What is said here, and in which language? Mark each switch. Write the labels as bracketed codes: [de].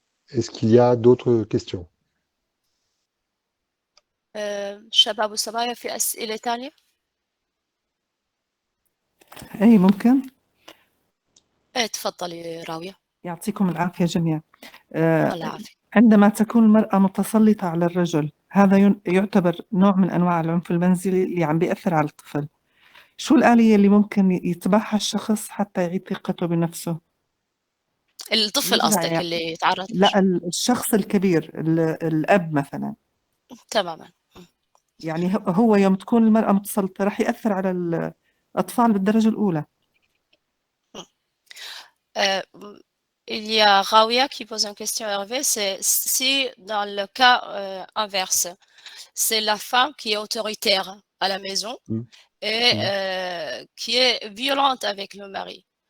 [fr] Est-ce qu'il y a d'autres questions? [ar] شباب والصبايا في أسئلة تانية؟ أي ممكن. تفضلي راوية. يعطيكم العافية جميعا. الله يعافيك. عندما تكون المرأة متسلطة على الرجل، هذا يعتبر نوع من أنواع العنف المنزلي اللي عم بيأثر على الطفل. شو الآلية اللي ممكن يتبعها الشخص حتى يعيد ثقته بنفسه؟ الطفل قصدك اللي يتعرض؟ لا، الشخص الكبير، الأب مثلا. تماما. يعني هو يوم تكون المرأة متسلطة رح يأثر على الأطفال بالدرجة الأولى. [fr] Il y a Rawia qui pose une question à Hervé, c'est si dans le cas inverse, c'est la femme qui est autoritaire à la maison et qui est violente avec le mari.